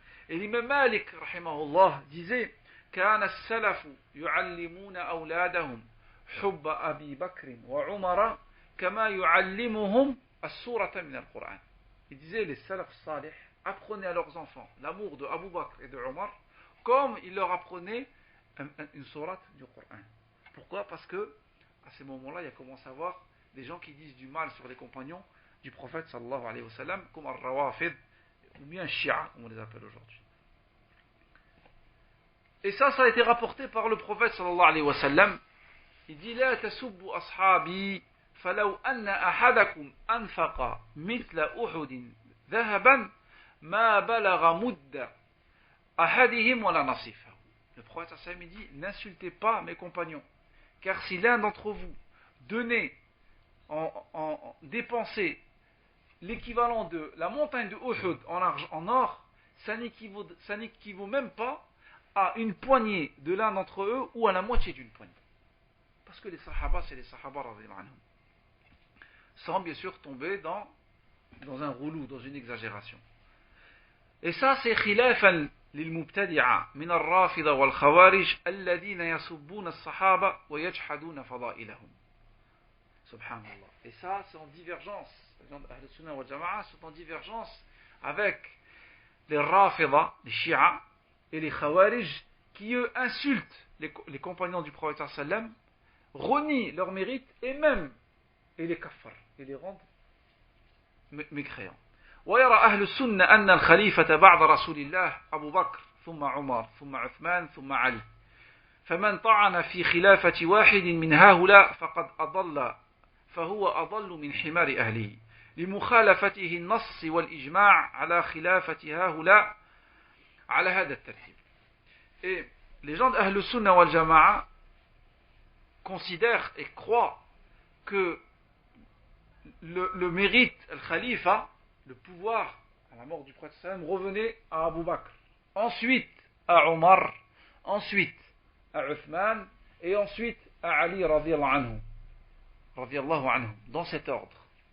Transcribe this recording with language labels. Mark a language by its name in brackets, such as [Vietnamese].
[French] Et l'imam Malik rahimahullah disait [Arabic] كان السلف يعلمون أولادهم حب أبي بكر وعمر كما يعلمهم السورة من القرآن. [French] Il disait les salaf salih apprenaient à leurs enfants l'amour de Abu Bakr et de Omar comme ils leur apprenaient une sourate du Coran. Pourquoi? Parce que à ces moments-là, il y a commencé à avoir des gens qui disent du mal sur les compagnons du prophète sallallahu alayhi wa sallam, comme al-Rawafid ou bien Shia, comme on les appelle aujourd'hui. Et ça a été rapporté par le prophète sallallahu alayhi wa sallam. Il dit [Arabic] لا تسبوا أصحابي فلو أن أحدكم أنفق مثل أحد ذهبا ما بلغ مد ahadihim wa la nasifahu. [French] Le prophète sallallahu alayhi wa sallam dit, n'insultez pas mes compagnons, car si l'un d'entre vous donnait dépenser l'équivalent de la montagne de Uhud en or, ça n'équivaut même pas à une poignée de l'un d'entre eux ou à la moitié d'une poignée. Parce que les sahaba, c'est les sahaba radhiyallahu anhum. Sans bien sûr tomber dans un roulou, dans une exagération. Et ça, c'est [Arabic] khilafan للمبتدعة من الرافضة والخوارج الذين يسبون الصحابة ويجحدون فضائلهم. Subhanallah. [French] Et ça, c'est en divergence. Les gens d'Ahl Sunnah wal Jama'a sont en divergence avec les Rafida, les Shia et les Khawarij qui eux insultent les compagnons du prophète sallam, renient leurs mérites et même les kaffar, et les rendent mécréants. [Arabic] ويرى أهل السنة أن الخليفة بعد رسول الله أبو بكر ثم عمر ثم عثمان ثم علي فمن طعن في خلافة واحد من هؤلاء فقد أضل فهو أضل من حمار أهله لمخالفته النص والإجماع على خلافة هؤلاء على هذا الترتيب. [French] Et les gens d'Ahl Sunnah wal Jama'a considèrent et croient que le mérite, le khalifa, le pouvoir à la mort du prophète sallam revenait à Abu Bakr, ensuite à Omar, ensuite à Uthman et ensuite à Ali radhiyallahu anhu, dans cet ordre.